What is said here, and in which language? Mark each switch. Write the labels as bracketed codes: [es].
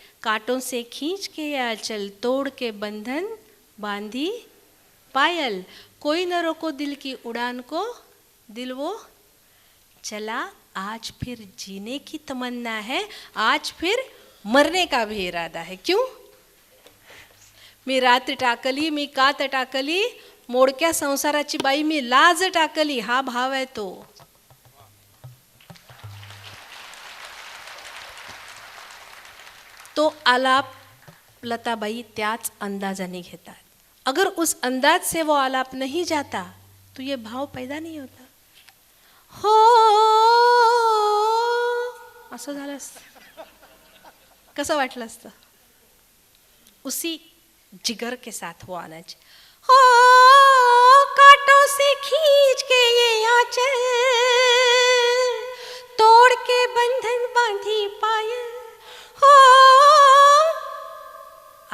[hi] कांटों से खींच के ये आंचल, तोड़ के बंधन बांधी पायल, कोई न रोको दिल की उड़ान को, दिल वो चला। आज फिर जीने की तमन्ना है, आज फिर मरने का भी इरादा है। क्यों? [mr] मी रात टाकली, मी कात टाकली, मोडक्या संसाराची बाई मी लाज टाकली, हा भाव आहे तो। तो आलाप लताबाई त्याच अंदाजाने घेतात। [hi] अगर उस अंदाज से वो आलाप नहीं जाता तो ये भाव पैदा नहीं होता। [mr] हो असं झालं असतं, कसं वाटलं असतं? [hi] उसी जिगर के साथ वो आना चाहिए। हो कांटों से खींच के ये आंचल, तोड़ के बंधन बांधी पायल, हो